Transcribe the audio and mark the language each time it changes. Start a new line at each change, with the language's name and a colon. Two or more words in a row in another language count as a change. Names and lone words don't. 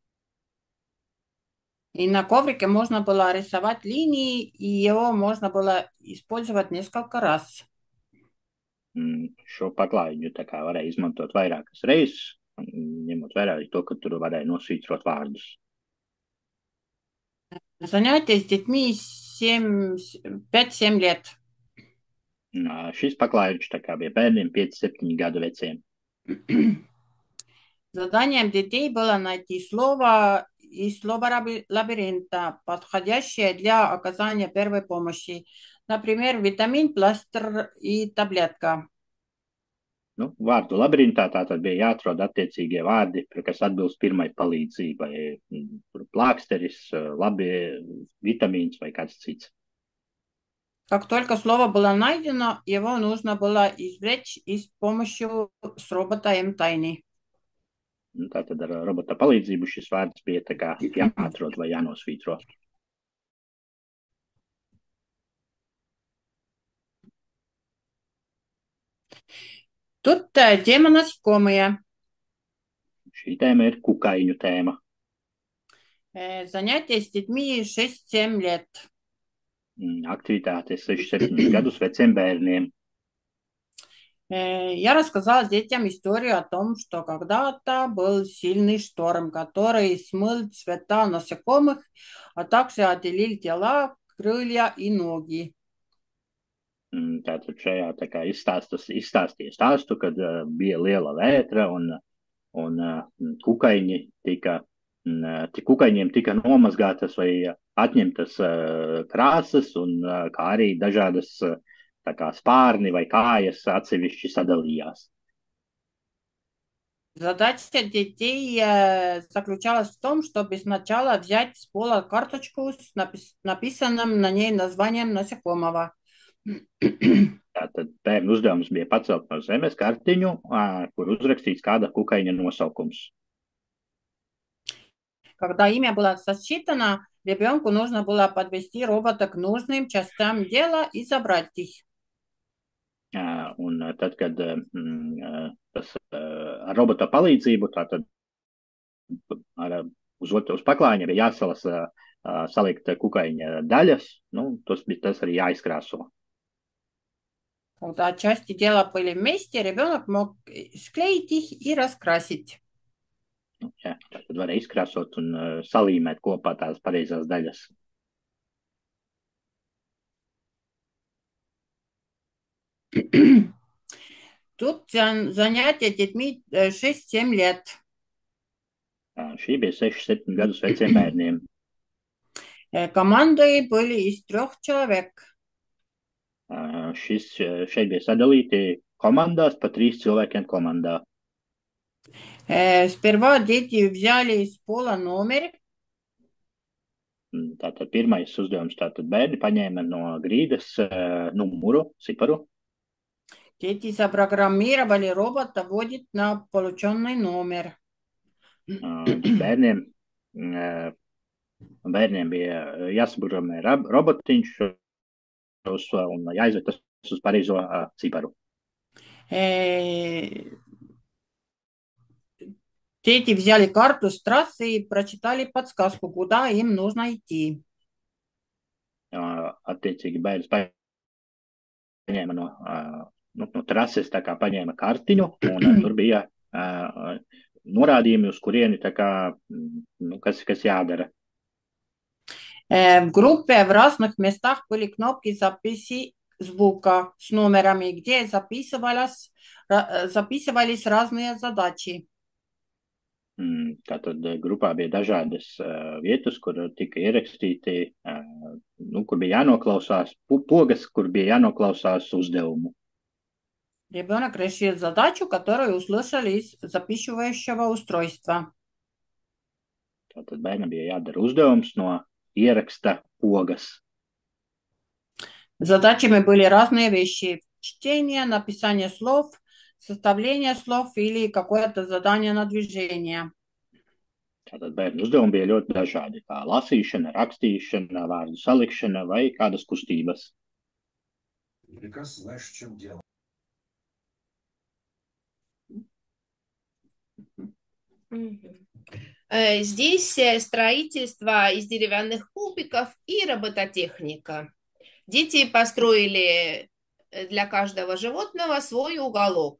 Russian: И на коврике можно было рисовать линии, и его можно было использовать несколько раз.
Latvian: Šo paklājiņu tā kā varēja izmantot vairākas reizes, ņemot vērā to, ka tur varēja nosvītrot vārdus.
Russian: Занятия с детьми 5-7 лет.
Latvian: Šis paklājiņš tā kā bija bērniem 5-7 gadu veciem.
Russian: Заданием детей было найти слово из слова лабиринта, подходящее для оказания первой помощи. Например, витамин, пластырь и таблетка.
Latvian: vārdu labirintā tātad bija jāatrod attiecīgie vārdi, kas atbilst pirmai palīdzībai. Plāksteris, labi, vitamīns vai kāds cits.
Russian: Как только слово было найдено, его нужно было извлечь с помощью с робота M-Tiny.
Latvian: Tātad ar robota palīdzību šis vārds bija tā kā jāatrod vai jānosvītro.
Russian: Тут тема насекомые.
Latvian: Šī tēma ir kukaiņu tēma.
Russian: Занятия с детьми 6-7 лет.
Latvian: Aktivitātes 6-7 gadus veciem bērniem.
Russian: Я рассказала детям историю о том, что когда-то был сильный шторм, который смыл цвета насекомых, а также отделил тела, крылья и ноги.
Latvian: Tātad šajā tā kā izstāstīja stāstu, kad bija liela vētra un kukaiņiem tika nomazgātas vai atņemtas krāsas un kā arī dažādas tā kā spārni vai kājas atsevišķi sadalījās.
Russian: Задача детей заключалась в том, чтобы сначала взять с пола карточку с написанным на ней названием насекомого.
Latvian: Tātad bērnu uzdevums bija pacelt no zemes kartiņu, kur uzrakstīts kāda kukaiņa nosaukums.
Russian: Когда имя было сосчитано, ребенку нужно было подвести робота к нужным частям тела и забрать их.
Latvian: Un tad, kad tas ar robota palīdzību, tātad uz paklājiņa bija jāsalasa salikt kukaiņa daļas, tas arī jāizkrāso.
Russian: Когда части тела были вместе, ребенок мог склеить их и раскрасить.
Latvian: Jā, tad varēja izkrāsot un salīmēt kopā tās pareizās daļas.
Russian: Тут занятия детьми 6-7 лет.
Latvian: Šī bija 6-7 gadus veciem bērniem.
Russian: Команды были из 3 человек.
Latvian: Šeit bija sadalīti komandās, pa 3 cilvēkiem komandā.
Russian: Сперва дети взяли с пола номер.
Latvian: Tātad pirmais uzdevums, tātad bērni paņēma no grīdas numuru, ciparu.
Russian: Дети запрограммировали робота вводить на полученный номер.
Latvian: Bērniem bija jāsaprotamē robotiņš un jāizved tas uz pareizo ciparu.
Russian: Дети взяли карту с трассы и прочитали подсказку, куда им нужно идти.
Latvian: Attiecīgi bērns paņēma no trases, tā kā paņēma kartiņu, un tur bija norādījumi, uz kurieni tā kā, kas jādara.
Russian: В группе в разных местах были кнопки записи звука с номерами, где записывались разные задачи.
Latvian: Tātad grupā bija dažādas vietas, kur tika ierakstīti, kur bija jānoklausās pogas, kur bija jānoklausās uzdevumu.
Russian: Ребенок решил задачу, которую услышал из записывающего устройства.
Latvian: Tātad bērnam bija jādara uzdevums no ieraksta pogas.
Russian: Задачами были разные вещи. Чтение, написание слов, составление слов или какое-то задание на движение.
Latvian: Tātad bērnu uzdevumi bija ļoti dažādi, kā lasīšana, rakstīšana, vārdu salikšana vai kādas kustības.
Russian: Прекрасно знаешь, в чем дело. Здесь строительство из деревянных кубиков и робототехника. Дети построили для каждого животного свой уголок.